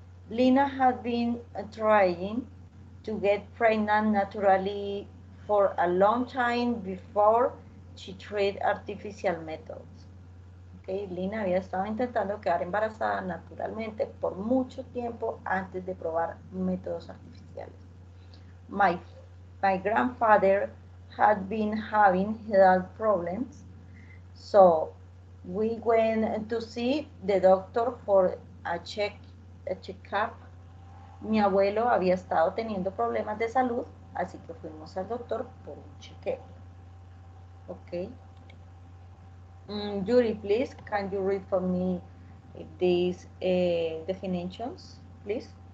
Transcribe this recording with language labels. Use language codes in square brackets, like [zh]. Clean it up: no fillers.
[en] Lina had been trying to get pregnant naturally for a long time before she tried artificial methods. [es] Okay, Lina había estado intentando quedar embarazada naturalmente por mucho tiempo antes de probar métodos artificiales. [en] My, my grandfather had been having health problems, so we went to see the doctor for a checkup. [es] Mi abuelo había estado teniendo problemas de salud, así que fuimos al doctor por un chequeo. [en] Ok. Yuri, please, can you read for me these definitions, please?